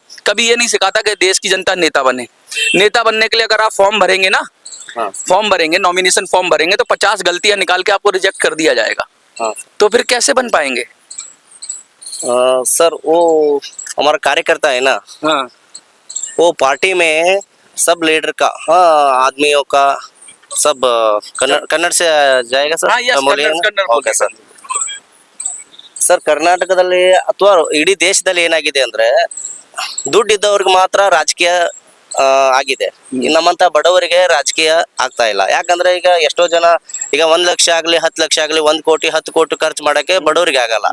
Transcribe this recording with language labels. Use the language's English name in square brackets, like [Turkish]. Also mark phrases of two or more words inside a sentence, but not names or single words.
[Hindi] कभी ये नहीं सिखाता कि देश की जनता नेता बने। नेता बनने के लिए अगर आप फॉर्म भरेंगे ना, फॉर्म भरेंगे, [English] nomination form [Hindi] भरेंगे, तो 50 गलतियां निकाल के आपको रिजेक्ट कर दिया जाएगा। तो फिर कैसे बन पाएंगे? सर वो हमारा कार्यकर्ता है ना, वो पार्टी में सब लीडर का, आदमियों का सब कन्नड़ से जाएगा सर। [Kannada] ಓಕೆ ಸರ್. ಸರ್ ಕರ್ನಾಟಕದಲ್ಲಿ ಅಥವಾ ಇಡೀ ದೇಶದಲ್ಲಿ ಏನಾಗಿದೆ ಅಂದ್ರೆ ದುಡ್ಡಿದ್ದವ್ರಿಗೆ ಮಾತ್ರ ರಾಜಕೀಯ ಆಗಿದೆ. ನಮ್ಮಂತ ಬಡವರಿಗೆ ರಾಜಕೀಯ ಆಗ್ತಾ ಇಲ್ಲ. ಯಾಕಂದ್ರೆ ಈಗ ಎಷ್ಟೋ ಜನ ಈಗ 1 ಲಕ್ಷ ಆಗ್ಲಿ 10 ಲಕ್ಷ ಆಗ್ಲಿ 1 ಕೋಟಿ 10 ಕೋಟಿ ಖರ್ಚು ಮಾಡಕ್ಕೆ ಬಡವರಿಗೆ ಆಗಲ್ಲ.